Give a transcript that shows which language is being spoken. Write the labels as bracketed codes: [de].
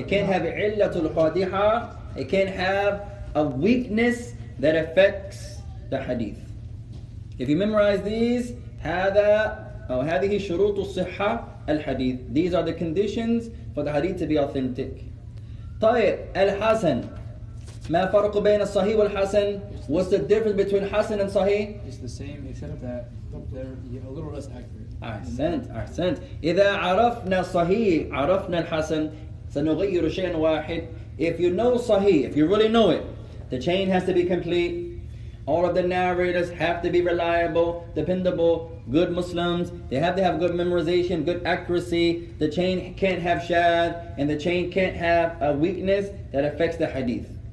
[en] It can't have illatul qadiha. It can't have a weakness that affects the hadith. If you memorize these, [ar] هذه شروط الصحة الحديث. [en] These are the conditions for the hadith to be authentic. [ar] طيب الحسن. ما فرق بين الصحيح والحسن? [en] What's the difference between Hasan and Sahih? It's the same, except that they're a little less accurate. [ar] أحسنت. إذا عرفنا الصحيح عرفنا الحسن سنغير شيئا واحد. [en] If you know Sahih, if you really know it, the chain has to be complete. All of the narrators have to be reliable, dependable, good Muslims. They have to have good memorization, good accuracy. The chain can't have shad, and the chain can't have a weakness that affects the hadith.